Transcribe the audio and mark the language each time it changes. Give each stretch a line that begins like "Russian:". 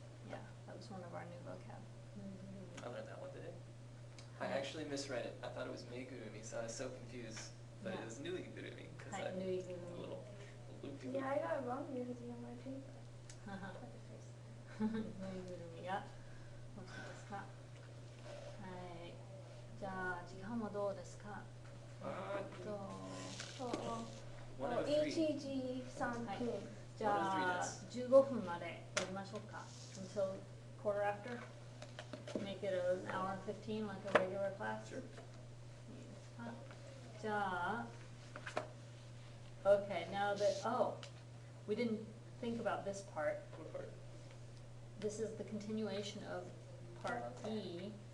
English: Yeah, that was one of our new vocab.
Japanese: ぬいぐるみ。
English: I learned that one today. I actually misread it. I thought it was meigurumi, so I was so confused. But it was nuigurumi because
Japanese: はい、ぬいぐるみ。
English: a little loopy. Yeah, I got it wrong because it's on my paper. はは At the first.
Japanese: ぬいぐるみが欲しいですか。はい。じゃあ時間はどうですか。そう
English: 103.
Japanese: 1時3 はい分。じゃあ15分までやりましょうか。
English: Until quarter after. Make it an hour and 15 like a regular class. Sure.
Japanese: いいですか。
English: じゃあ Okay, now that, we didn't think about this part. What part? This is the continuation of part E.